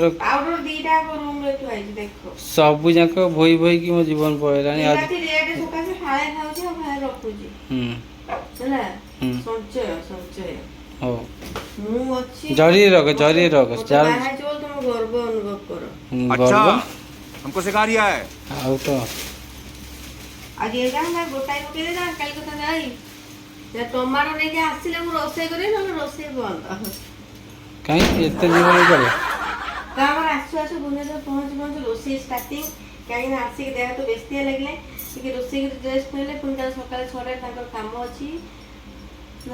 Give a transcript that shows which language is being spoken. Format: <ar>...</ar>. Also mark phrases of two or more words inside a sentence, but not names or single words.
<or>ପାଉଡର ଦିଟା ରୁମରେ ଥୁଆ ହେଇଛି ଦେଖ। ସବୁ ଯାକ ଭୋଇ ଭୋଇକି ମୋ ଜୀବନ ପଳେଇଲାଣି। ରେଟ୍ ସକାଶେ ଫାଳେ ଖାଉଛି ଆଉ ଫାଳେ ରଖୁଛି ହେଲା। ସଞ୍ଚୟ ସଞ୍ଚୟ ହଉ ମୁଁ ଅଛି ଜରିରେ ରଖ ଜରିରେ ରଖ ତମ ଗର୍ବ ଅନୁଭବ କର। ଗର୍ବ</or> <hi>हमको सिखा रिया है।</hi> <or>ଆଉ ତ ଆଜି ଏଇଟା ନା ଗୋଟାଏ ପକେଇ ଦେ କାଲି କଥା ଯାଇ ଟମାଟୋ ନେଇକି ଆସିଲେ ମୁଁ ରୋଷେଇ କରିବି ନହେଲେ ରୋଷେଇ ବନ୍ଦ। କାହିଁକି ଏତେ ଜୀବନ କଲେ? ତ ଆମର ଆସୁ ଆସୁ ଭୁବନେଶ୍ୱର ପହଞ୍ଚୁ ରୋଷେଇ ଷ୍ଟାର୍ଟିଂ କାହିଁକି ନା ଆସିକି ଦେହ ତ ବେସ୍ତିଆ ଲାଗିଲେ ଟିକେ ରୋଷେଇ କରି ଡ୍ରେସ୍ ନେଲେ ପୁଣି ତାର ସକାଳେ 6ଟାରେ ତାଙ୍କର କାମ ଅଛି ନା</or>